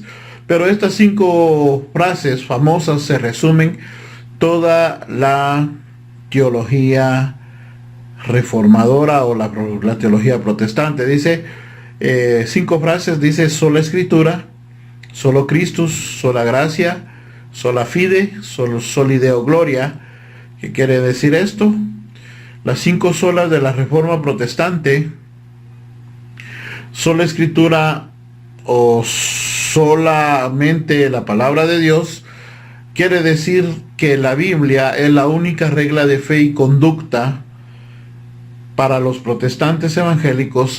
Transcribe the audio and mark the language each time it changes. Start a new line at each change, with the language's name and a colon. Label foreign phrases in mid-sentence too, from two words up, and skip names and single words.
Spanish: Pero estas 5 frases famosas se resumen toda la teología reformadora o la teología protestante. Dice 5 frases, dice: sola escritura,
Latin: solo Christus,
Spanish: sola gracia,
Latin: sola fide, soli Deo gloria.
Spanish: ¿Qué quiere decir esto? Las 5 solas de la reforma protestante: sola escritura o solamente la palabra de Dios. Quiere decir que la Biblia es la única regla de fe y conducta para los protestantes evangélicos.